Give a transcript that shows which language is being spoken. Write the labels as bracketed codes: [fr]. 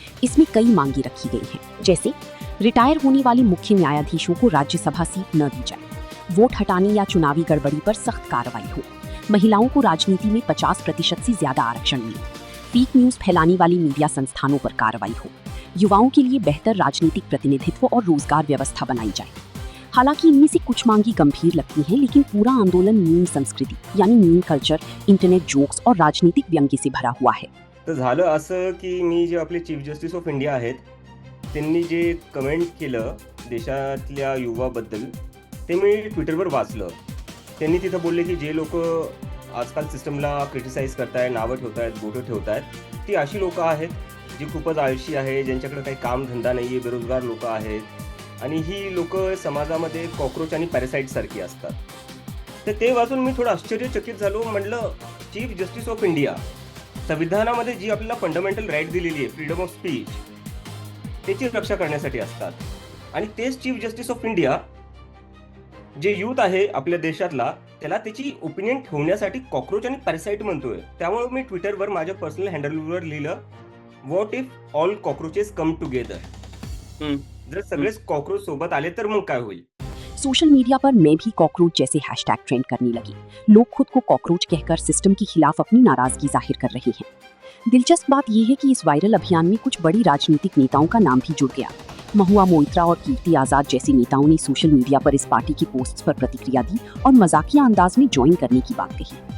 [hi] इसमें कई मांगे रखी गई हैं, जैसे रिटायर होने वाले मुख्य न्यायाधीशों को राज्यसभा सीट न दी जाए, वोट हटाने या चुनावी गड़बड़ी पर सख्त कार्रवाई हो, महिलाओं को राजनीति में 50% से ज्यादा आरक्षण मिले, फेक न्यूज फैलाने वाली मीडिया संस्थानों पर कार्रवाई हो, युवाओं के लिए बेहतर राजनीतिक प्रतिनिधित्व और रोजगार व्यवस्था बनाई जाए। हालांकि इनमें से कुछ मांगी गंभीर लगती हैं, लेकिन पूरा आंदोलन मीम संस्कृती यानी मीम कल्चर, इंटरनेट जोक्स और राजनीतिक व्यंग्य से भरा हुआ है। [mr] तर झालं असं की मी जे आपले चीफ जस्टिस ऑफ इंडिया आहेत त्यांनी जे कमेंट केलं देशातल्या युवाबद्दल ते मी ट्विटरवर वाचलं। त्यांनी तिथं बोलले की जे लोक आजकाल सिस्टमला क्रिटिसाइज करतायत, नावं ठेवतायत, बोटं ठेवतायत, ती अशी लोकं आहेत जी खूपच आळशी आहे, ज्यांच्याकडे काही कामधंदा नाही आहे, बेरोजगार लोकं आहेत आणि ही लोकं समाजामध्ये कॉकरोच आणि पॅरासाइट सारखी असतात। तर ते वाचून मी थोडं आश्चर्यचकित झालो। म्हटलं चीफ जस्टिस ऑफ इंडिया, संविधानामध्ये जी आपल्याला फंडामेंटल राईट दिलेली आहे, फ्रीडम ऑफ स्पीच, त्याची रक्षा करण्यासाठी असतात आणि तेच चीफ जस्टिस ऑफ इंडिया जे यूथ आहे आपल्या देशातला त्याला त्याची ओपिनियन ठेवण्यासाठी कॉकरोच आणि पॅरासाइट म्हणतोय। त्यामुळे मी ट्विटरवर माझ्या पर्सनल हँडलवर लिहिलं, [en] What if all cockroaches come together. [mr] जर सगळेच कॉकरोच सोबत आले तर मग काय होईल? [hi] सोशल मीडिया पर मैं भी कॉकरोच जैसे हैशटैग ट्रेंड करने लगे। लोग खुद को कॉकरोच कहकर सिस्टम के खिलाफ अपनी नाराजगी जाहिर कर रहे हैं। दिलचस्प बात यह है कि इस वायरल अभियान में कुछ बड़ी राजनीतिक नेताओं का नाम भी जुड़ गया। महुआ मोइत्रा और कीर्ति आजाद जैसे नेताओं ने सोशल मीडिया पर इस पार्टी की पोस्ट्स पर प्रतिक्रिया दी और मजाकिया अंदाज में ज्वाइन करने की बात कही।